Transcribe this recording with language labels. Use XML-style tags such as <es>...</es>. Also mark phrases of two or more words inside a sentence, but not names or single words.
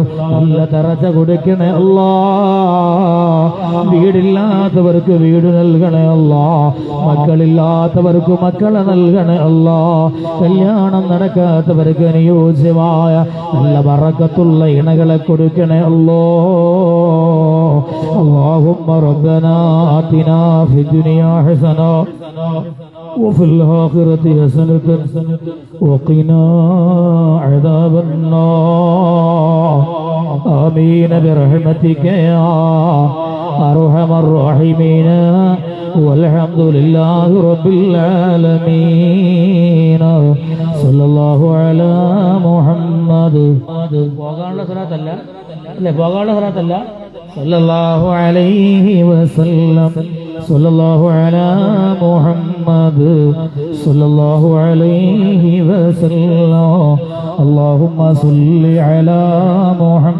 <ml>നല്ല ദറജ കൊടുക്കണേ അല്ലാ. വീടില്ലാത്തവർക്ക് വീട് നൽകണേ അല്ലാ, മക്കളില്ലാത്തവർക്ക് മക്കളെ നൽകണേ അല്ലാ. കല്യാണം നടക്കാത്തവർക്ക് അനുയോജ്യമായ നല്ല ബറക്കത്തുള്ള ഇണകളെ കൊടുക്കണേ അല്ലാ.</ml> <ar>اللهم ربنا آتنا في الدنيا حسنة وفي الآخرة حسنة وقنا عذاب النار آمين برحمتك يا أرحم الراحمين والحمد لله رب العالمين صلى الله على محمد.</ar> <ml>പോകാനുള്ള സ്വലാത്തല്ല അല്ലേ, പോകാനുള്ള സ്വലാത്തല്ല.</ml> <ar>صلى الله عليه وسلم، صلى الله على محمد، صلى الله عليه وسلم. اللهم صل على</ar>